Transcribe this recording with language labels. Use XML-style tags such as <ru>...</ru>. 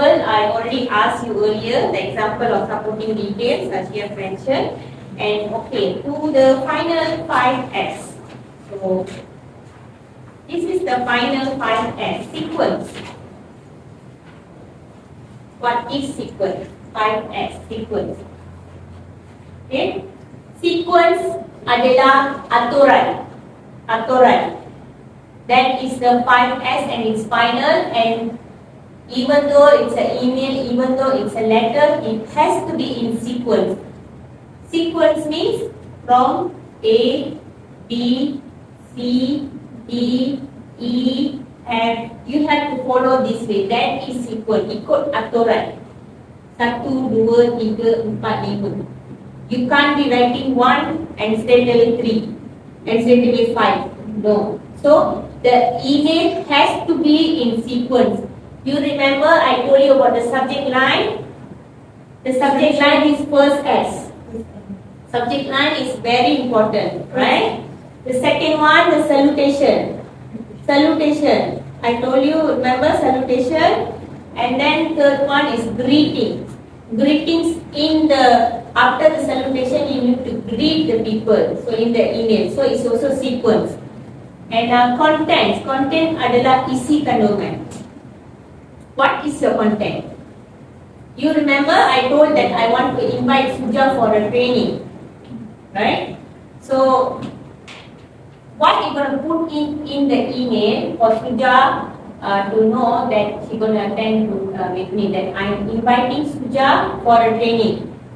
<en>I already asked you earlier the example of supporting details as you have mentioned. And okay, to the final 5S. So this is the final 5S sequence. What is sequence? 5S sequence. Okay.</en> <ms>Sequence adalah aturan. Aturan.</ms> <en>That is the 5S and it's final, and even though it's an email, even though it's a letter, it has to be in sequence. Sequence means from A, B, C, D, E, F. You have to follow this way. That is sequence.</en> <ms>Ikut aturan.</ms> <en>1, 2, 3, 4, 5. You can't be writing 1 and straight away 3 and straight away 5. No. So the email has to be in sequence. You remember I told you about the subject line? The subject line is first S. Subject line is very important, right? The second one, the salutation. Salutation. I told you, remember salutation? And then third one is greeting. Greetings in the, after the salutation, you need to greet the people. So in the email. So it's also sequence. And contents.</en> <ms>Content adalah isi kandungan.</ms> <en>What is your content? You remember I told that I want to invite Suja for a training, right? So what you going to put in the email for Suja to know that she going to attend with me, that I am inviting Suja for a training.</en>